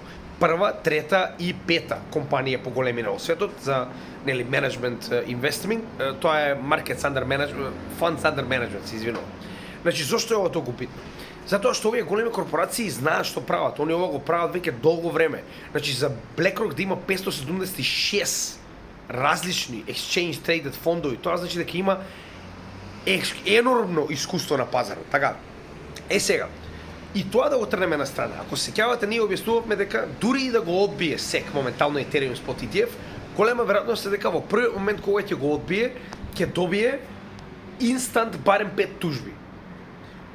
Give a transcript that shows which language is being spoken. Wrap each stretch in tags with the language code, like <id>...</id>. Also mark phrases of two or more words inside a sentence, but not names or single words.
<mk>Прва, трета и пета компанија по големина во светот за</mk> <en>management investment,</en> <mk>тоа е</mk> <en>Markets Under Management, Funds Under Management,</en> <mk>се извинувам. Значи зошто е ова толку битно? Затоа што овие големи корпорации знаат што прават, они ова го прават веќе долго време. Значи за BlackRock да има 576 различни</mk> <en>exchange traded</en> <mk>фондови, тоа значи дека има енормно искуство на пазарот. Така. Сега, и тоа да го трнеме на страна. Ако се сеќавате, ние објаснувавме дека дури и да го одбие SEC моментално Ethereum Spot ETF, голема веројатност е дека во првиот момент кога ќе го одбие, ќе добие инстант барем 5 тужби.</mk>